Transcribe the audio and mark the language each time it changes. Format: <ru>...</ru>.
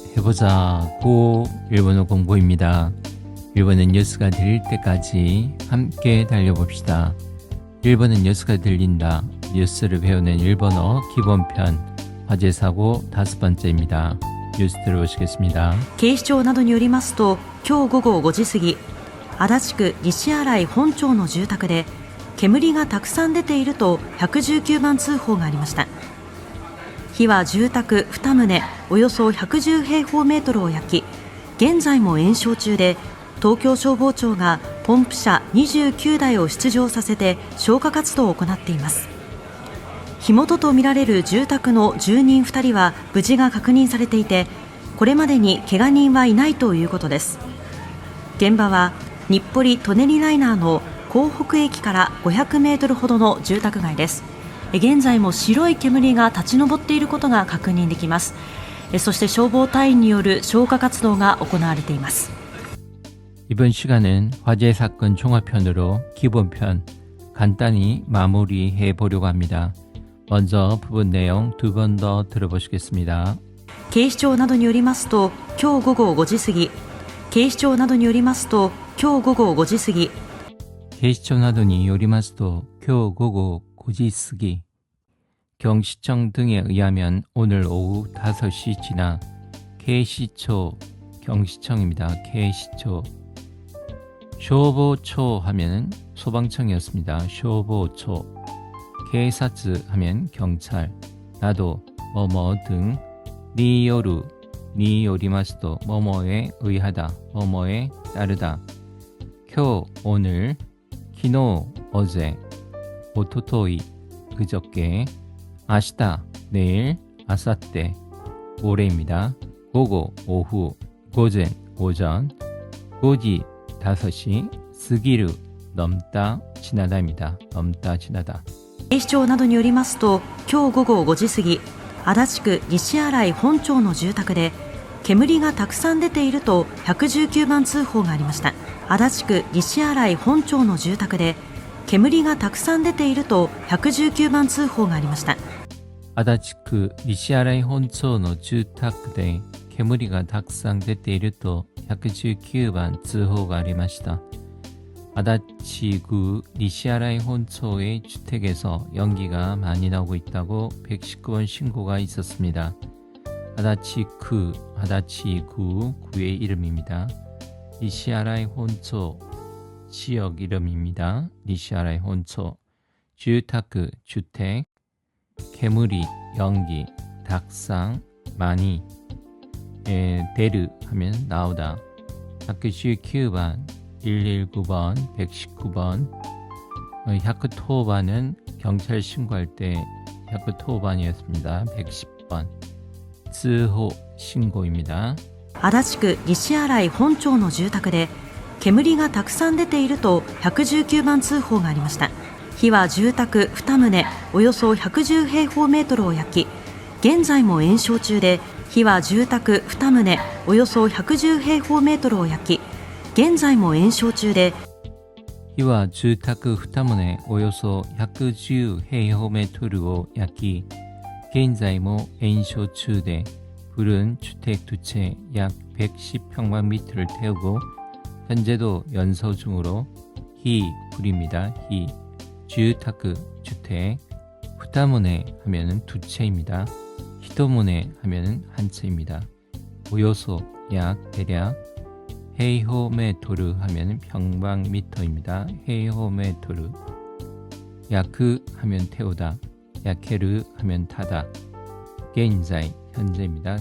<ko>해보자 고 일본어 공부입니다. 일본은 뉴스가 들릴 때까지 함께 달려봅시다. 일본은 뉴스가 들린다. 뉴스를 배우는 일본어 기본편 화제사고 5번째입니다. 뉴스 들어보시겠습니다.</ko> <ja>警視庁などによりますと、今日午後5時過ぎ、足立区西新井本町の住宅で煙がたくさん出ていると119番通報がありました。火は住宅2棟およそ110平方メートルを焼き、現在も延焼中で、東京消防庁がポンプ車29台を出動させて消火活動を行っています。火元とみられる住宅の住人2人は無事が確認されていて、これまでに怪我人はいないということです。現場は日暮里・舎人ライナーの江北駅から500メートルほどの住宅街です。現在も白い煙が立ち上っていることが確認できます。そして消防隊員による消火活動が行われています。</ja> <ko>이번 시간은 화재 사건 종합편으로 기본편 간단히 마무리해 보려고 합니다. 먼저 부분 내용 2번 더 들어보시겠습니다.</ko> <ja>警視庁などによりますと、今日午後5時過ぎ、警視庁などによりますと、今日午後5時過ぎ、警視庁などによりますと今日午後5時過ぎ</ja> <ko>경시청 등에 의하면 오늘 오후 5시 지나 계시초 경시청입니다. 계시초 쇼보초 하면 소방청이었습니다. 쇼보초 케이사츠 하면 경찰 나도 뭐뭐 등 니요루 니요리마스도 뭐뭐에 의하다 뭐뭐에 따르다 쿄 오늘 키노 어제 오토토이 그저께 아시다 내일 아사떼 모레입니다. 고고 오후 고젠 오전 고지 5시 스기르 넘다 지나다입니다. 넘다 지나다</ko> <ja>警視庁などによりますと、今日午後5時過ぎ、足立区西新井本町の住宅で煙がたくさん出ていると119番通報がありました。足立区西新井本町の住宅で煙がたくさん出ていると119番通報がありました。 아다치크 니시아라이 혼초의 주택で 煙がたくさん出ていると119番通報がありました。</ja> <ko>아다치구 니시아라이 혼초의 주택에서 연기가 많이 나오고 있다고 119번 신고가 있었습니다. 아다치구 구의 이름입니다. 니시아라이 혼초 지역 이름입니다. 니시아라이 혼초 주택 주택 개무리 연기 닭상 많이 데르 하면 나오다 119번 119번 119번 110번은 경찰 신고할 때 110번이었습니다. 110번 츠호 신고입니다.</ko> <ja>足立区西新井本町の住宅で煙がたくさん出ていると119番通報がありました。火は住宅2棟およそ110平方メートルを焼き、現在も延焼中で、火は住宅2棟およそ110平方メートルを焼き、現在も延焼中で、火は住宅2棟およそ110平方メートルを焼き、現在も延焼中で</ja> <ko>불은 주택 두 채 약 110평방미터를 태우고 현재도 연소 중으로 불입니다. 주택 주택 후타모네 하면은 두 채입니다. 히토모네 하면은 한 채입니다. 오요소 약 대략 헤이호메토르 하면은 평방미터입니다. 헤이호메토르 야크 하면 태우다 야케르 하면 타다 게인자이 현재입니다.</ko>